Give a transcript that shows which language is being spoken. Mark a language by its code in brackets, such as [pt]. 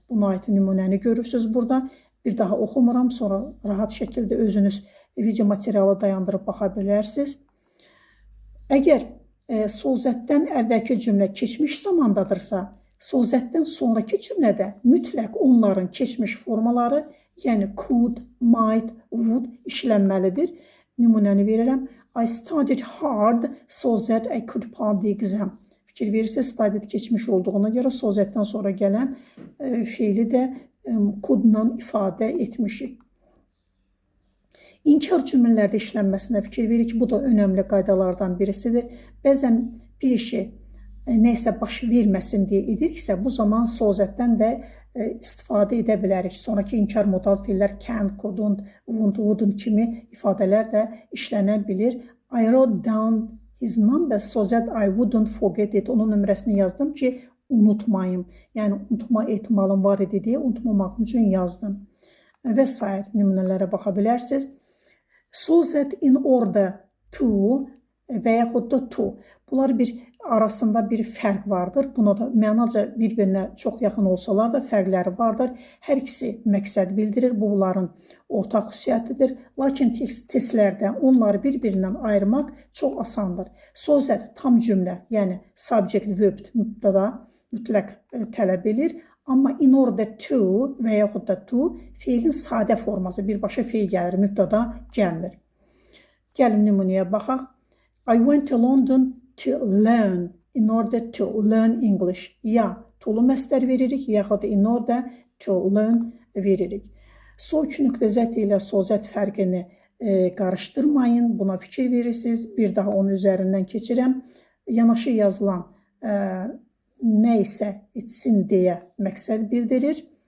[az] Buna aid nümunəni görürsünüz burada. Bir daha oxumuram, sonra rahat şəkildə özünüz video materialı dayandırıb baxa bilərsiniz. Əgər sol zətdən əvvəlki cümlə keçmiş zamandadırsa, sol zətdən sonraki cümlədə mütləq onların keçmiş formaları, yəni could, might, would işlənməlidir. Nümunəni verirəm. [en] I studied hard so that I could pass the exam. [az] Fikir verirsiniz, studied keçmiş olduğuna görə sol zətdən sonra gələn feili də could-la ifadə etmişik. İnkar cümlələrdə işlənməsinə fikir verir ki, bu da önəmli qaydalardan birisidir. Bəzən bir işi nəysə baş verməsin deyə ediriksə, bu zaman sol zətdən də istifadə edə bilərik. Sonraki inkar modal feillər can, couldn't, wouldn't kimi ifadələr də işlənə bilir. [en] I wrote down his number so that I wouldn't forget it. [az] Onun nömrəsini yazdım ki, unutmayım. Yəni, unutma ehtimalım var idi deyə unutmamaq üçün yazdım. Və s. nümunələrə baxa bilərsiniz. So that in order to və yaxud da to. Bunlar arasında bir fərq vardır. Buna da mənaca bir-birinə çox yaxın olsalar da fərqləri vardır. Hər ikisi məqsəd bildirir. Bunların ortaq xüsusiyyətidir. Lakin testlərdə onları bir-birindən ayırmaq çox asandır. Sözət tam cümlə, yəni subject, verb mübtəda mütləq tələb edir. Amma in order to və yaxud da to feilin sadə forması, birbaşa feil gəlir, mübtəda gəlmir. Gəlin nümunəyə baxaq. [en] I went to London to learn, in order to learn English. [az] Ya tolu məstər veririk, yaxud [en] in order to learn [az] veririk. Sol iki nöqtə zət ilə sol zət fərqini qarışdırmayın, buna fikir verirsiniz. Bir daha onun üzərindən keçirəm. Yanaşı yazılan nə isə etsin deyə məqsəd bildirir.